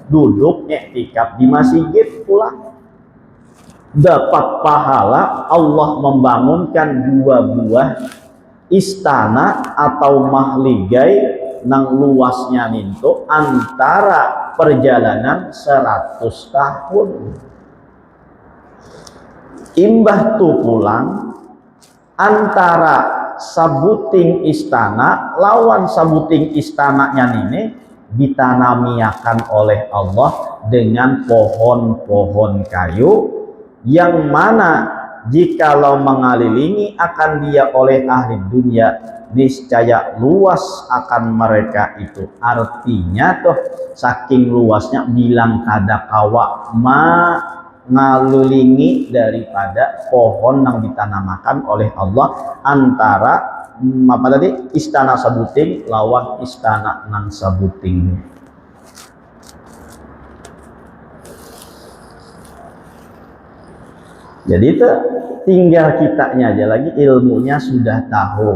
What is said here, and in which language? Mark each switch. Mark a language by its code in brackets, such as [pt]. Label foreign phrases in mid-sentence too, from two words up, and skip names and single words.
[id] Duduk i'tikaf di masjid pula. Dapat pahala Allah membangunkan dua buah istana atau mahligai nang luasnya nintu antara perjalanan 100 tahun. [bjn] Imbah tu pulang antara sabuting istana lawan sabuting istananya ini ditanamiakan oleh Allah dengan pohon-pohon kayu yang mana jikalau mengelilingi akan dia oleh ahli dunia niscaya luas akan mereka itu. Artinya tuh saking luasnya bilang kada kawa ngalulingi daripada pohon yang ditanamakan oleh Allah antara apa tadi, istana Sabuting lawan istana nan Sabuting. [id] Jadi itu tinggal kitanya aja lagi ilmunya sudah tahu.